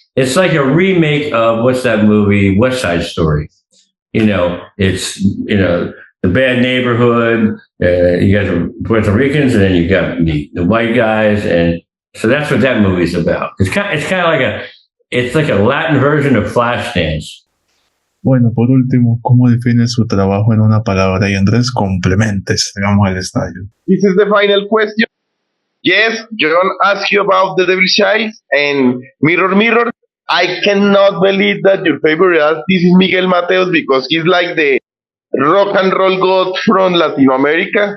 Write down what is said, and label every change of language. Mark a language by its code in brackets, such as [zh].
[en] It's like a remake of, what's that movie, West Side Story. It's, the bad neighborhood. You got the Puerto Ricans, and then you got the white guys. And so that's what that movie's about. It's kind of like a Latin version of Flashdance. [es] Bueno, por último, ¿cómo define su trabajo en una palabra? Y Andrés, complemente, llegamos al estadio. [en] This is the final question. Yes, Jhon asked you about The Devil's Child and Mirror Mirror. I cannot believe that your favorite artist is Miguel Mateos because he's like the rock and roll god from Latin America.